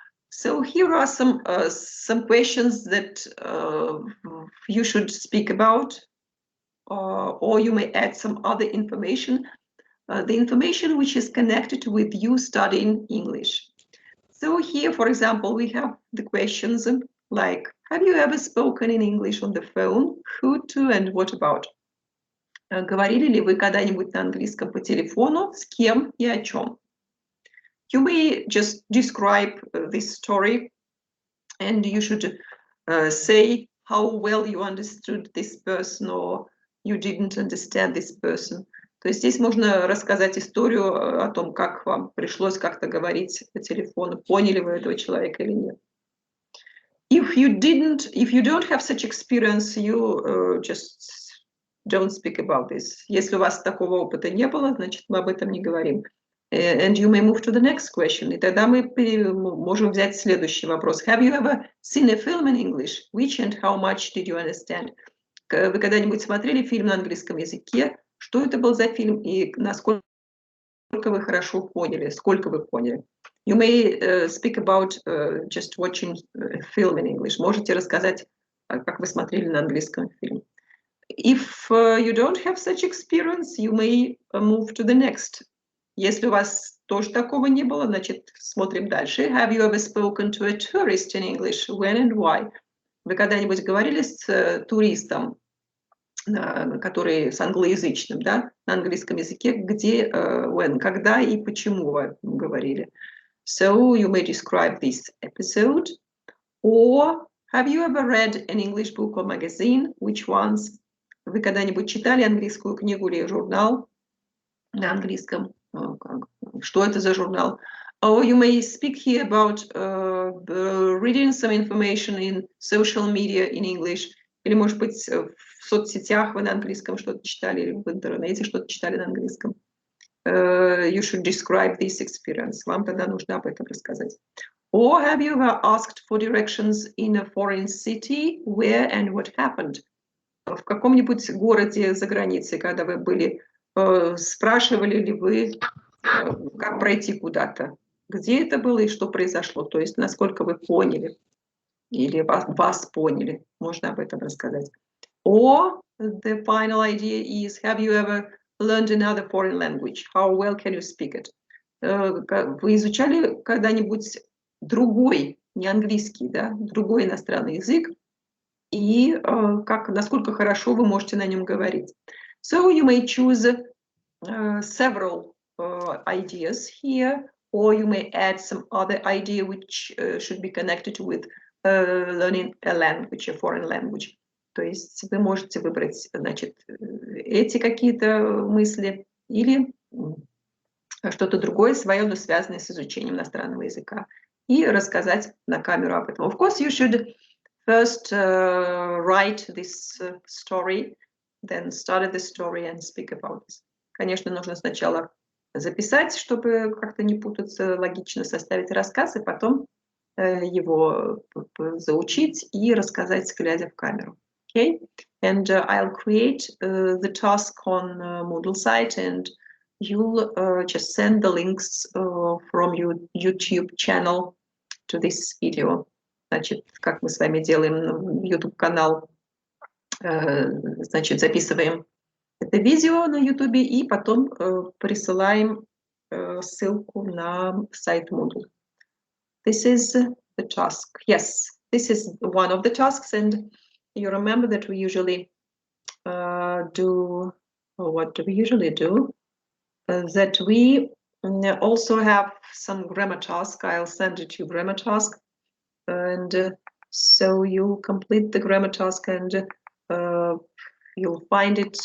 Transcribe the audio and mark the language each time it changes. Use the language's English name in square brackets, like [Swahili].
[English] So here are some questions that you should speak about, or you may add some other information, the information which is connected with you studying English. So here, for example, we have the questions like, have you ever spoken in English on the phone? Who to and what about? [Russian] Говорили ли вы когда-нибудь на английском по телефону? С кем и о чем? [English] You may just describe this story, and you should say how well you understood this person or you didn't understand this person. [Russian] То есть здесь можно рассказать историю о том, как вам пришлось как-то говорить по телефону, поняли вы этого человека или нет. [English] If you don't have such experience, you just don't speak about this. [Russian] Если у вас такого опыта не было, значит, мы об этом не говорим. [English] And you may move to the next question. [Russian] И тогда мы можем взять следующий вопрос. [English] Have you ever seen a film in English? Which and how much did you understand? [Russian] Вы когда-нибудь смотрели фильм на английском языке? Что это был за фильм и насколько вы хорошо поняли, сколько вы поняли? [English] You may speak about just watching a film in English. [Russian] Можете рассказать, как вы смотрели на английском фильм. [English] If you don't have such experience, you may move to the next. [Russian] Если у вас тоже такого не было, значит, смотрим дальше. [English] Have you ever spoken to a tourist in English? When and why? [Russian] Вы когда-нибудь говорили с туристом, который с англоязычным, да, на английском языке, где, [English] when, [Russian] когда и почему вы говорили? [English] So you may describe this episode. Or have you ever read an English book or magazine? Which ones? [Russian] Вы когда-нибудь читали английскую книгу или журнал на английском? Что это за журнал? [English] Or you may speak here about reading some information in social media in English. [Russian] Или, может быть, в соцсетях вы на английском что-то читали, или в интернете что-то читали на английском. [English] You should describe this experience. [Russian] Вам тогда нужно об этом рассказать. [English] Or have you ever asked for directions in a foreign city? Where and what happened? [Russian] В каком-нибудь городе за границей, когда вы были, спрашивали ли вы, как пройти куда-то? Где это было и что произошло? То есть, насколько вы поняли или вас поняли? Можно об этом рассказать. [English] Or the final idea is, have you ever learned another foreign language? How well can you speak it? [Russian] Вы изучали когда-нибудь другой, не английский, да, другой иностранный язык, и насколько хорошо вы можете на нем говорить. [English] So you may choose several ideas here, or you may add some other idea which should be connected with learning a language, a foreign language. [Russian] То есть вы можете выбрать, значит, эти какие-то мысли или что-то другое свое, но связанное с изучением иностранного языка, и рассказать на камеру об этом. [English] Of course, you should first write this story, then study the story and speak about this. [Russian] Конечно, нужно сначала записать, чтобы как-то не путаться, логично составить рассказ, и потом его заучить и рассказать, глядя в камеру. [English] Okay? And I'll create the task on Moodle site, and you'll just send the links from your YouTube channel to this video. [Russian] Значит, как мы с вами делаем YouTube-канал, значит, записываем это видео на YouTube и потом присылаем ссылку на сайт Moodle. [English] This is the task. Yes, this is one of the tasks, and you remember that we usually do, what do we usually do? That we also have some grammar task. I'll send it to you, grammar task. And so you complete the grammar task, and you'll find it